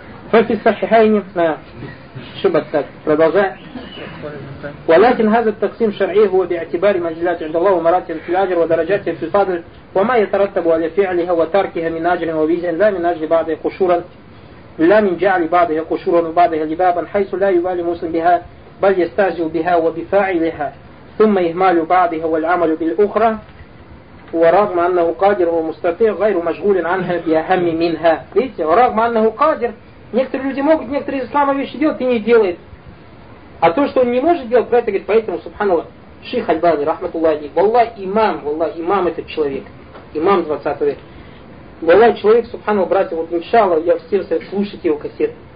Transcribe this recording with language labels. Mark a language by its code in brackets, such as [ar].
[ru] Фатисахайни, шубатсак, продолжай. [ar] ولكن هذا التقسيم شرعي هو باعتبار منزلات عند الله ومراتب في الأجر ودرجات في الفضل وما يترتب على فعلها وتركها من أجر وبيزن لا من أجر بعض قشورا لا من جعل بعضها قشورا وبعضها لبابا حيث لا يبالي مسلم بها بل يستهزئ بها وبفاعلها ثم إهمال بعضها والعمل بالأخرى ورغم أنه قادر ومستطيع غير مشغول عنها بأهم منها. [ru] Видите, [ar] ورغم أنه قادر. [ru] Некоторые люди могут некоторые из ислама вещи делать и не делают. А то, что он не может делать, про это говорит, поэтому, субханаллах, шейх Аль-Бани, рахматуллахи, валлах имам этот человек, имам 20 века. Валлах человек, субханаллах, братья, вот иншаллах, я всем советую слушать его кассет.